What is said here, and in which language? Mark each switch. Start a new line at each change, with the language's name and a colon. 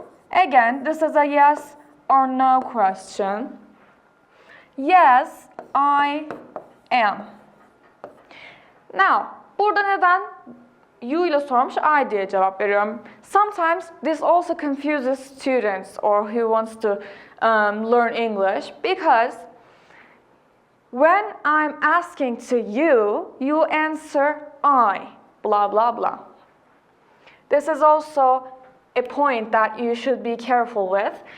English: Again, this is a yes or no question. Yes, I am.
Turkish: Now, burada neden you ile sormuş I diye cevap veriyorum.
English: Sometimes this also confuses students or who wants to learn English because when I'm asking to you, you answer I, blah, blah, blah. This is also a point that you should be careful with.